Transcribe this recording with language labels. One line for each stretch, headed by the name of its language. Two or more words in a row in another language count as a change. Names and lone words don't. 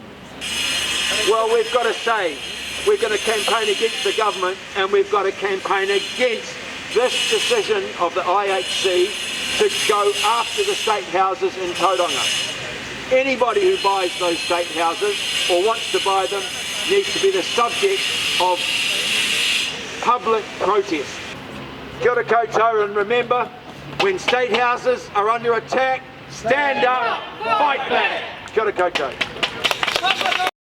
English: Well, we've got to say, we're going to campaign against the government, and we've got to campaign against this decision of the IHC to go after the state houses in Tauranga. Anybody who buys those state houses or wants to buy them needs to be the subject of public protest.
Māori: Kia ora koutou,
English: and remember, when state houses are under attack, stand up, fight back.
Māori: Kia ora koutou.